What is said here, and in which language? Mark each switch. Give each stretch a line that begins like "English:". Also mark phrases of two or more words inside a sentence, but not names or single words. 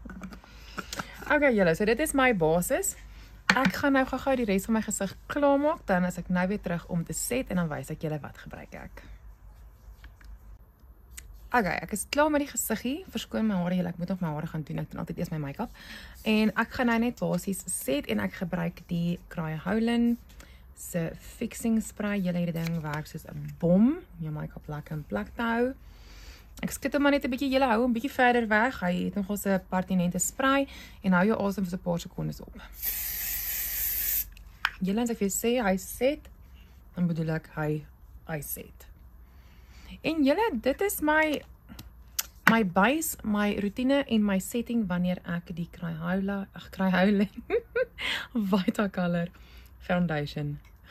Afrikaans: Okay julle, so dit is my basis. Ek gaan nou gou-gou die res van my gesig klaarmaak, dan is ek nou weer terug om te set, en dan wys ek julle wat gebruik ek. Okay, ek is klaar met die gesiggie. Verskoon my hare, julle, ek moet nog my hare gaan doen. Ek doen altyd eers my make-up. En ek gaan nou net basies set en ek gebruik die Crayola se
English: fixing spray.
Afrikaans: Julle hierdie ding werk soos 'n bom om jou make-up lekker in plek te hou. Ek skit hom maar net 'n bietjie, julle hou hom bietjie verder weg. Hy het nogal 'n pertinente spray en hou jou asem vir so 'n paar sekondes op. Julle, as ek vir sê hy set, dan bedoel ek hy set. En julle, dit is my base, my routine en my setting wanneer ek die Crayola Vitacolor Foundation gebruik.